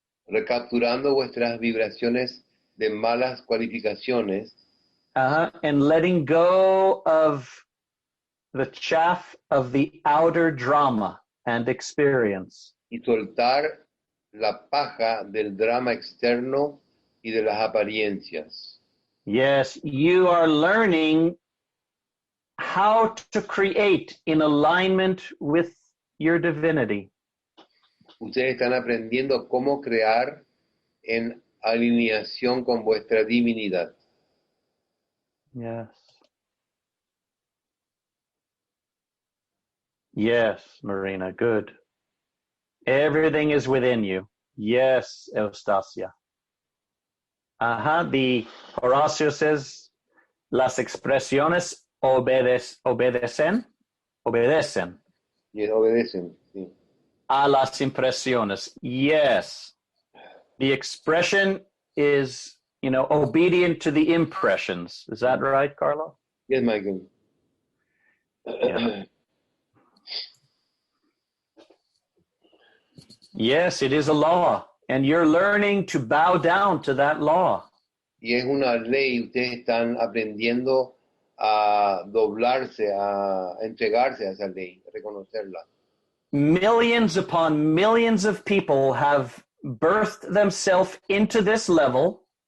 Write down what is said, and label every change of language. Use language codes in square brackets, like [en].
[es] Recapturando vuestras vibraciones de malas cualificaciones. [en] And letting go of the chaff of the outer drama and experience. [es] Y soltar la paja del drama externo y de las apariencias. [en] Yes, you are learning how to create in alignment with your divinity. [es] Ustedes están aprendiendo cómo crear en alineación con vuestra divinidad. [en] Yes. Yes, Marina, good. Everything is within you. Yes, Eustacia. The Horacio says, [es] las expresiones obedecen. Y obedecen, sí. A las impresiones. [en] Yes. The expression is, obedient to the impressions. Is that right, Carlo? Yes, Michael. Yeah. Yes, it is a law, and you're learning to bow down to that law. [es] Y es una ley, ustedes están aprendiendo a doblarse, a entregarse a esa ley, a reconocerla. [en] Millions upon millions of people have birthed themselves into this level.